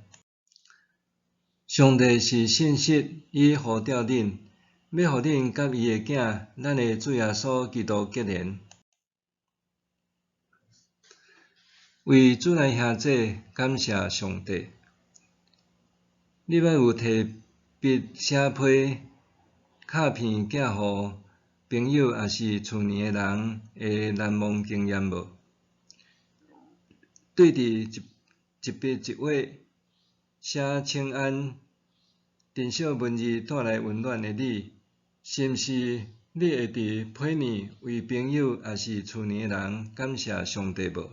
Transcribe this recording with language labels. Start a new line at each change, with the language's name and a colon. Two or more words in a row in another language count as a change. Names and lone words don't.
Min Nan Chinese: 上帝是信息，伊呼召恁，要互恁甲伊的囝，咱的主耶稣基督结连。为主内兄姐感谢上帝。你捌有摕笔写批卡片寄互朋友，也是厝里的人的难忘经验无？对伫一笔一画写请安，珍惜文字带来温暖的你，是毋是你会伫批年为朋友也是厝里的人感谢上帝无？